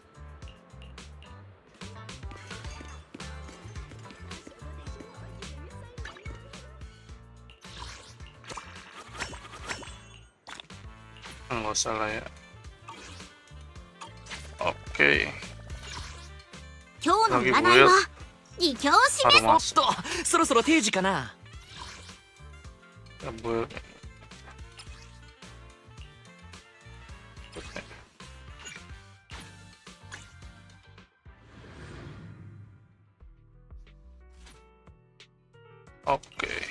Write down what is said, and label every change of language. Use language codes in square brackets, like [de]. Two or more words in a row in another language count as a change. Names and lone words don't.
[id] Nggak usah lah ya. Oke. Lagi build. Baru masuk. [ja] そろそろ定時かな。 [id] Build. Oke.